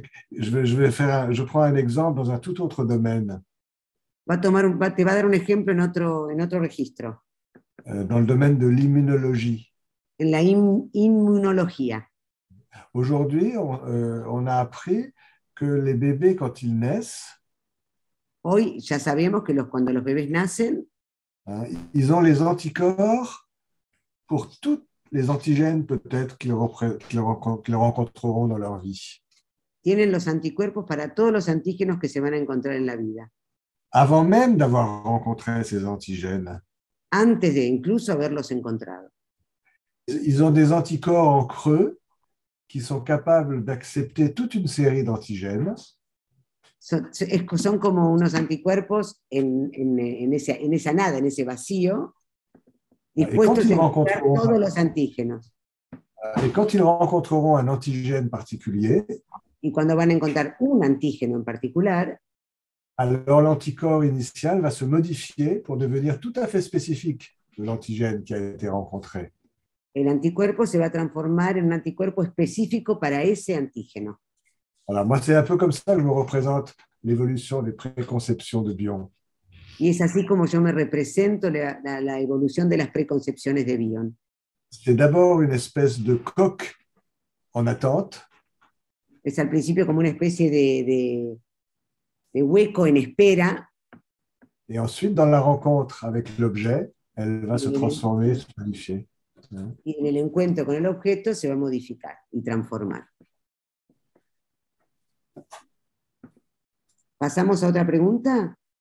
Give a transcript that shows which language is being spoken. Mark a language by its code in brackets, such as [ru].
[fr] Je prends un exemple dans un tout autre domaine. [es] Te va a dar un ejemplo en otro registro. [fr] Dans le domaine de l'immunologie. [es] En la inmunología. [fr] Aujourd'hui, on a appris que les bébés, quand ils naissent, [es] hoy ya sabemos que cuando los bebés nacen, [fr] hein, ils ont les anticorps pour tous les antigènes peut-être qu'ils rencontreront dans leur vie. [es] Tienen los anticuerpos para todos los antígenos que se van a encontrar en la vida. [fr] Avant même d'avoir rencontré ces antigènes. [es] Antes de incluso haberlos encontrado. [fr] Ils ont des anticorps en creux qui sont capables d'accepter toute une série d'antigènes. [es] Son como unos anticuerpos en esa nada, en ese vacío, dispuestos a encontrar todos los antígenos. [fr] Et quand ils rencontreront un antigène particulier, [es] y cuando van a encontrar un antígeno en particular, [fr] alors l'anticorps initial va se modifier pour devenir tout à fait spécifique de l'antigène qui a été rencontré. [es] El anticuerpo se va a transformar en un anticuerpo específico para ese antígeno. [fr] Voilà, moi, c'est un peu comme ça que je me représente l'évolution des préconceptions de Bion. [es] Y es así como yo me represento la evolución de las preconcepciones de Bion. [fr] C'est d'abord une espèce de coque en attente. [es] Es al principio como una especie de hueco en espera. [fr] Et ensuite, dans la rencontre avec l'objet, elle va se transformer, se modifier. [es] Y en el encuentro con el objeto se va a modificar y transformar. ¿Pasamos a otra pregunta?